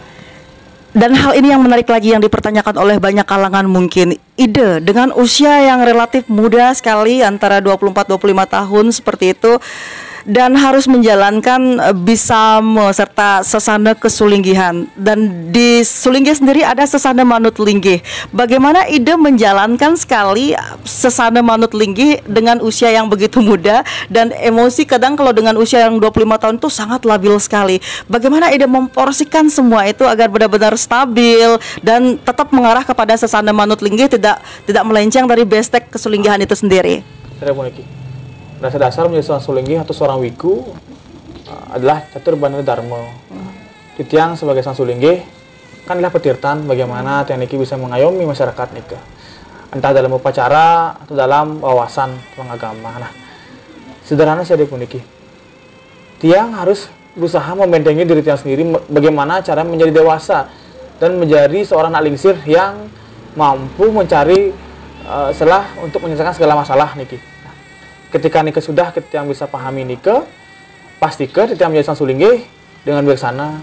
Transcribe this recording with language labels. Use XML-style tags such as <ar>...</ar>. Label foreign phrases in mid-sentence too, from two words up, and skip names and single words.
<id>Dan hal ini yang menarik lagi yang dipertanyakan oleh banyak kalangan mungkin. Ida dengan usia yang relatif muda sekali, antara 24-25 tahun seperti itu, dan harus menjalankan bisama serta sesana kesulinggihan. Dan di Sulinggi sendiri ada sesana manut linggih. Bagaimana Ida menjalankan sekali sesana manut linggih dengan usia yang begitu muda, dan emosi kadang kalau dengan usia yang 25 tahun itu sangat labil sekali. Bagaimana Ida memporsikan semua itu agar benar-benar stabil dan tetap mengarah kepada sesana manut linggih, tidak melenceng dari bestek kesulinggihan itu sendiri? Dasar menjadi seorang sulinggi atau seorang wiku adalah catur bandana dharma. Titiang sebagai seorang sulinggi kan adalah petirtan bagaimana tiang niki bisa mengayomi masyarakat nikah, entah dalam upacara atau dalam wawasan pengagama. Nah, sederhana saja pun niki. Tiang harus berusaha membentengi diri tiang sendiri, bagaimana cara menjadi dewasa dan menjadi seorang anak lingsir yang mampu mencari celah untuk menyelesaikan segala masalah niki. Ketika nikah sudah, kita yang bisa pahami nikah, pastikan kita yang menjadi sang sulinggi dengan bijaksana.</id>